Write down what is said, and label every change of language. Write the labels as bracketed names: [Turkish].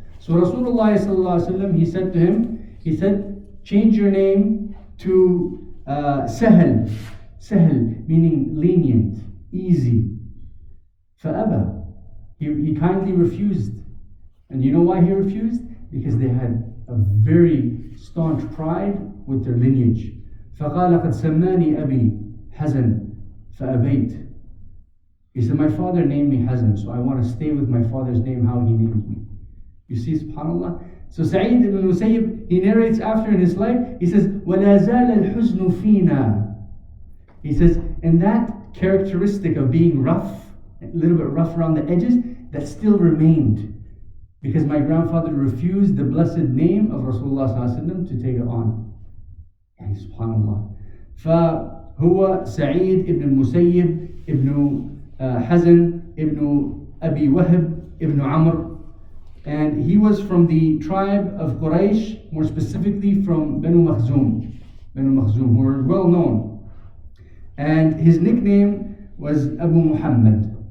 [English] So Rasulullah sallallahu alaihi wasallam, he said to him, he said, change your name to Sahel. Sahel, meaning lenient, easy. فأبى. He kindly refused. And you know why he refused? Because they had a very staunch pride with their lineage. [Arabic] فقال قد سماني أبي حزن فأبيت. [English] He said, my father named me Hazan, so I want to stay with my father's name, how he named me. You see, subhanAllah. So Sa3eed Ibnu Al Musayib, he narrates after in his life, he says, [Arabic] وَلَا زَالَ الْحُزْنُ فِينَا. [English] He says, And that characteristic of being rough, a little bit rough around the edges, that still remained. Because my grandfather refused the blessed name of Rasulullah ﷺ to take it on. [Arabic] يعني سبحان الله. فهو سعيد ابن المسيب ابن حزن ابن أبي وهب ابن عمرو. [English] And he was from the tribe of Quraysh, more specifically from Banu Makhzum, who were well known. And his nickname was Abu Muhammad.